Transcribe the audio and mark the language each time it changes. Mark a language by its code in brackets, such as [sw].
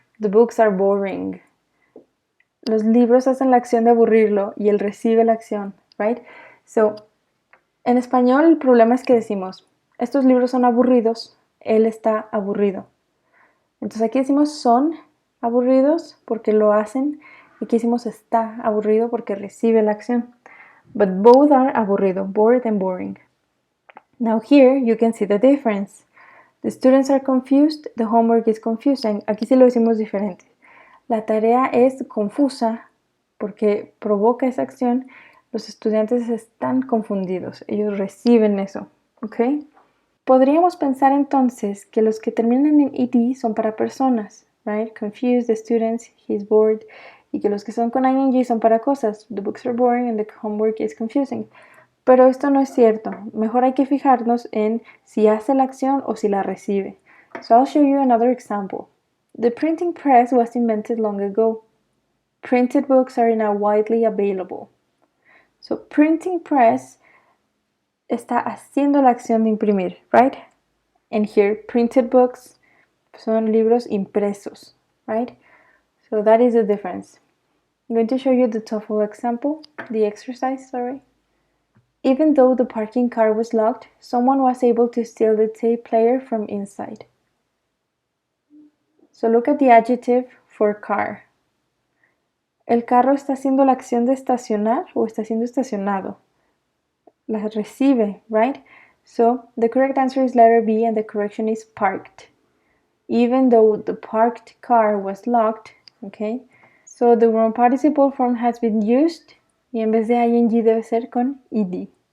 [en] The books are boring. [es] Los libros hacen la acción de aburrirlo y él recibe la acción, [en] right? So, [es] en español el problema es que decimos, estos libros son aburridos, él está aburrido. Entonces aquí decimos son aburridos porque lo hacen, y aquí decimos está aburrido porque recibe la acción. [en] But both are [es] aburrido, [en] bored and boring. Now here you can see the difference. The students are confused, the homework is confusing. [es] Aquí sí lo decimos diferente. La tarea es confusa porque provoca esa acción. Los estudiantes están confundidos, ellos reciben eso, ¿ok? Podríamos pensar entonces que los que terminan en ed son para personas, [en] right? Confused, the students, he's bored, [es] y que los que son con ing son para cosas. [en] The books are boring and the homework is confusing. [es] Pero esto no es cierto. Mejor hay que fijarnos en si hace la acción o si la recibe. [en] So I'll show you another example. The printing press was invented long ago. Printed books are now widely available. So [es] printing press está haciendo la acción de imprimir, [en] right? And here, printed books [es] son libros impresos, [en] right? So that is the difference. I'm going to show you the TOEFL example, the exercise, sorry. Even though the parking car was locked, someone was able to steal the tape player from inside. So look at the adjective for car. [es] ¿El carro está haciendo la acción de estacionar o está siendo estacionado? La recibe, [en] right? So the correct answer is letter B and the correction is parked. Even though the parked car was locked, okay? So the wrong participle form has been used [es] y en vez de [en] ing [es] debe ser con [en] ed.